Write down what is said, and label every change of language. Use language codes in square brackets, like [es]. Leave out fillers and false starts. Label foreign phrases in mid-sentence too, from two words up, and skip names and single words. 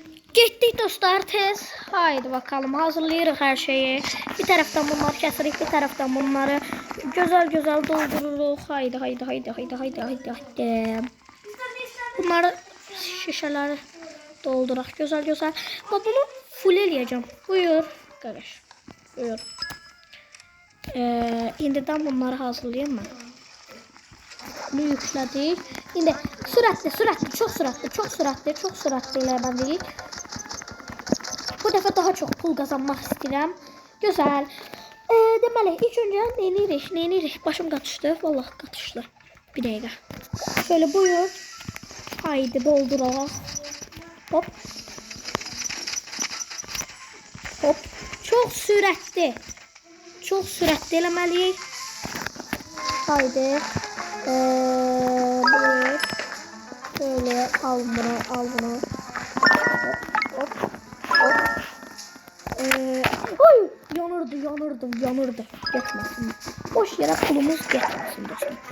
[az] Getdik dostlar tez. [tr] Haydi bakalım, [az] hazırlayırıq her şeyi. Bir taraftan bunları kəsirik, bir taraftan bunları güzel doldururuq. Haydi. Bunları şişeleri dolduraq güzel. Bak bunu full eləyəcəm. Buyur qardaş. Buyur. İndidən bunları hazırlayayım mən. Bunu yüklədik. İndi sürətli, çox sürətli eləməliyik. bu dəfə daha çox pul qazanmaq istəyirəm. Gözəl. Deməli, ilk öncə neyinirik? Başım qatışdı. Vallahi qatışdı. Bir dəqiqə. Şöyle buyur. Haydi dolduraq. Hop. Hop. Çox sürətli. Çox sürətli eləməliyik. Haydi. Buyur. Şöyle al bunu. Hop. Oy, yanırdı. Getməsin. Boş yere pulumuz getməsin dostum.